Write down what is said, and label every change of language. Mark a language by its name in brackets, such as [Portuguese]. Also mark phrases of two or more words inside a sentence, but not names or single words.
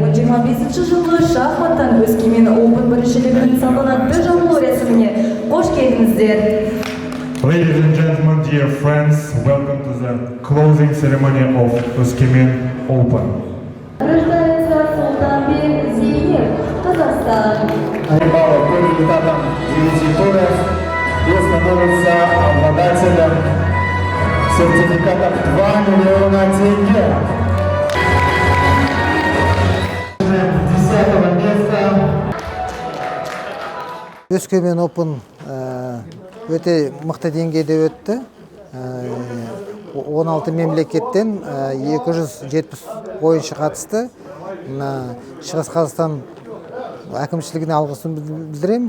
[Kazakh] 2025 жылғы шахматтан Өскемен Open біріншілігінің салтанатты жабылу рәсіміне қош келдіңіздер. [English] Ladies and gentlemen, dear friends, welcome to the closing ceremony of Өскемен Open. [Russian] Рождается Султанбек Зейнеп, Казахстан. Айбала по результатам девяти туров и становится обладателем сертификатов 2 миллиона тенге. 10 места. [Kazakh] Өскемен Open өте мықты деңгейде өтті. 16 мемлекеттен 270 ойыншы қатысты. Шығыс Қазақстан әкімшілігіне алғысын білдіреміз.